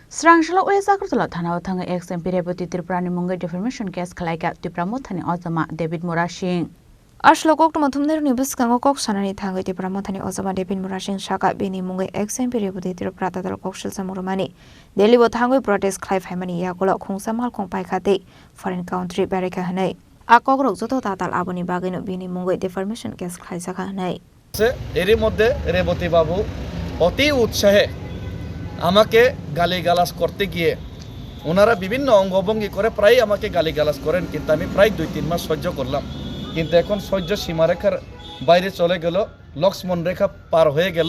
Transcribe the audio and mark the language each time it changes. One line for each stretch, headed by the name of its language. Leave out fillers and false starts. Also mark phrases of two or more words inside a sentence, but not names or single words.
Kok Borok: Srangshala West Agartala Thana Thanga
English: ex MP
Kok Borok: Reboti Tripurani Mungai
English: defamation case
Kok Borok: khalaika Tipramothani Ozama David Murashing Ashlokok Mathumner Nibus Kangokok Sanani Thanga Tipramothani Ozama David Murashing Shaka Bini Mungai
English: ex MP
Kok Borok: Reboti Tripurata Kokshil Samurmani Delhi Bothangoi protest Clive Hamani Yakola Kung Samal Kong Paikate
English: foreign country
Kok Borok: Barika Hanai Akogrok Zoto Tatal Aboni Bagino Bini Mungai
English: defamation case
Kok Borok: Khaisaka Hanai
Bangla: এরই মধ্যে রেবতী বাবু অতি উৎসাহে আমাকে গালিগালাজ করতে গিয়ে ওনারা বিভিন্ন অঙ্গভঙ্গি করে প্রায় আমাকে গালিগালাজ করেন, কিন্তু আমি প্রায় 2-3 মাস সহ্য করলাম। কিন্তু এখন সহ্য সীমারেখার বাইরে চলে গেল, লক্ষ্মণ রেখা পার হয়ে গেল।